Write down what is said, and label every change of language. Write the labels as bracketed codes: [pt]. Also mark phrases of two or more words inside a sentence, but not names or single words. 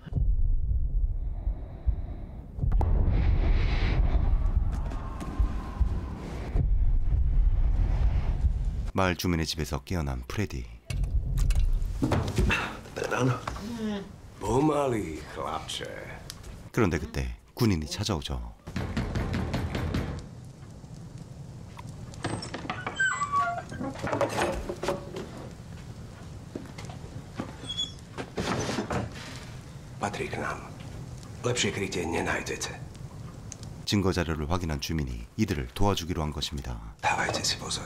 [ko] 마을 주민의 집에서 깨어난 프레디. [sk] Pomalý, chlapče. [ko] 그런데 그때 군인이 찾아오죠. [sk] Patrí k nám. Lepšie krytie nenájdete. [ko] 증거 자료를 확인한 주민이 이들을 도와주기로 한 것입니다. [sk] Dávajte si pozor.